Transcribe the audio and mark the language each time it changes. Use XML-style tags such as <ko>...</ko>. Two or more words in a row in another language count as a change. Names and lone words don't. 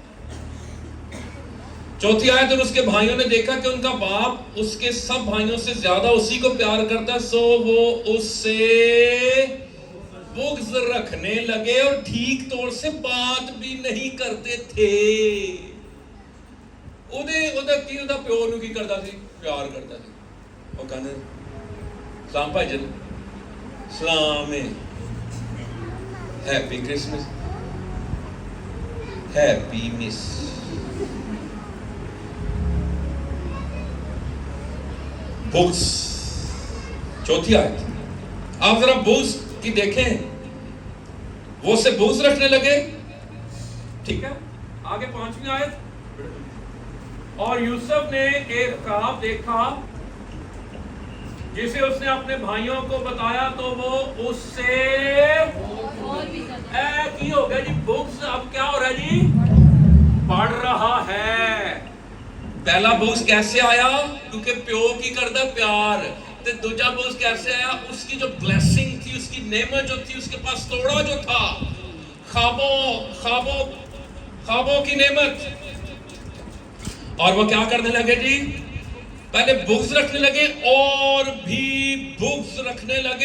<ur>چوتھی آیت, اور اس کے بھائیوں نے دیکھا کہ ان کا باپ اس کے سب بھائیوں سے زیادہ اسی کو پیار کرتا, سو وہ اس سے بغض رکھنے لگے اور ٹھیک طور سے بات بھی نہیں کرتے تھے.</ur> <pa>ਉਹਦਾ ਪਿਓ ਨੂੰ ਕੀ ਕਰਦਾ ਸੀ? ਪਿਆਰ ਕਰਦਾ ਸੀ. ਉਹ ਕਹਿੰਦੇ ਸਲਾਮ ਭਾਈ ਜੀ, ਸਲਾਮ ਹੈ,</pa> <en>happy Christmas,</en> <pa>ਹੈਪੀ ਮਿਸ.</pa> <ur>بغض. چوتھی آیت آپ ذرا بغض کی دیکھیں, وہ سے بغض رکھنے لگے. ٹھیک ہے, آگے 5ویں آیت. اور یوسف نے ایک خواب دیکھا جسے اس نے اپنے بھائیوں کو بتایا تو وہ اس سے</ur> <pa>کی ہو گیا</pa> <ur>جی, بغض اب کیا ہو رہا ہے جی؟ بڑھ رہا ہے. پہلا بغض کیسے آیا؟</ur> <pa>کیونکہ پیو کی کردا پیار. تے دوجا بغض کیسے آیا؟</pa> <ur>اس کی جو بلیسنگ تھی, اس کی نعمت جو تھی, اس کے پاس توڑا جو تھا, خوابوں کی نعمت. اور وہ کیا کرنے لگے جی؟ پہلے بغض رکھنے لگے اور بھی بغض رکھنے لگے.</ur>